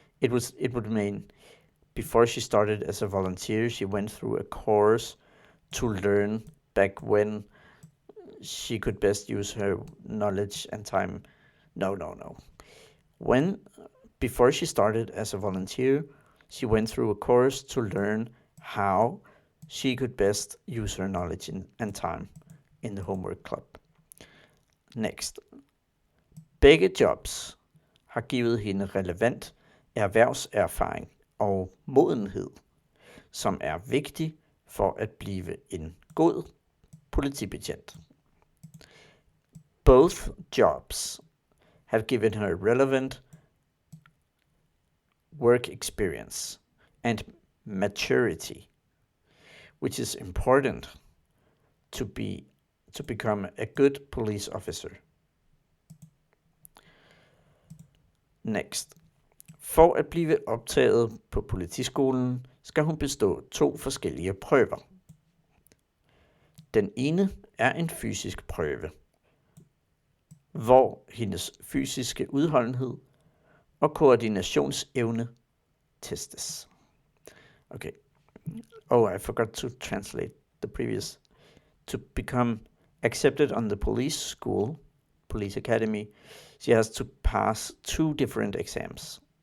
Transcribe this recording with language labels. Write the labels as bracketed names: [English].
[English] It would mean before she started as a volunteer, she went through a course to learn back when she could best use her knowledge and time. No. Before she started as a volunteer, she went through a course to learn how she could best use her knowledge and time in the homework club. Next. [Danish] Begge jobs har givet hende relevant erhvervserfaring og modenhed, som er vigtig for at blive en god politibetjent. [English] Both jobs have given her relevant work experience and maturity, which is important to become a good police officer. [Danish] Next. For at blive optaget på politiskolen, skal hun bestå 2 forskellige prøver. Den ene er en fysisk prøve, hvor hendes fysiske udholdenhed og koordinationsevne testes. [English] Okay. Oh, I forgot to translate the previous. To become accepted on the police academy, she has to pass 2 different exams.